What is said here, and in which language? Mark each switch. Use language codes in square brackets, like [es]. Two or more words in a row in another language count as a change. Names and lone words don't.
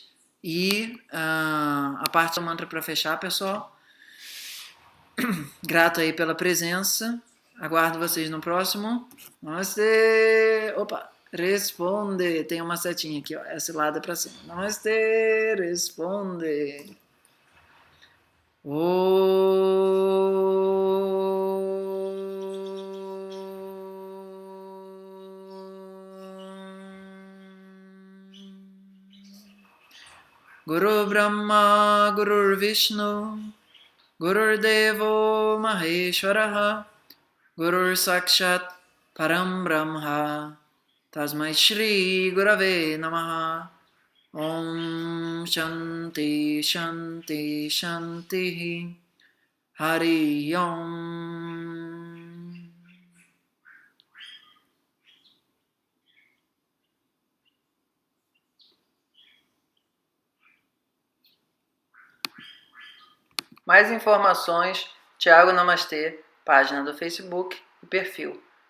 [pt] E a parte do mantra para fechar, pessoal. Grato aí pela presença. Aguardo vocês no próximo. Namastê! Opa! Responde! Tem uma setinha aqui, ó. Esse lado é para cima. Namastê! Responde! [sa] Guru Brahma, Guru Vishnu, Guru Devo Maheshwaraha, Guru Sakshat Param Brahma, Tasmai Shri Gurave Namaha. Om Shanti Shanti Shanti Hari Om. [pt] Mais informações, Thiago Namastê, página do Facebook e perfil.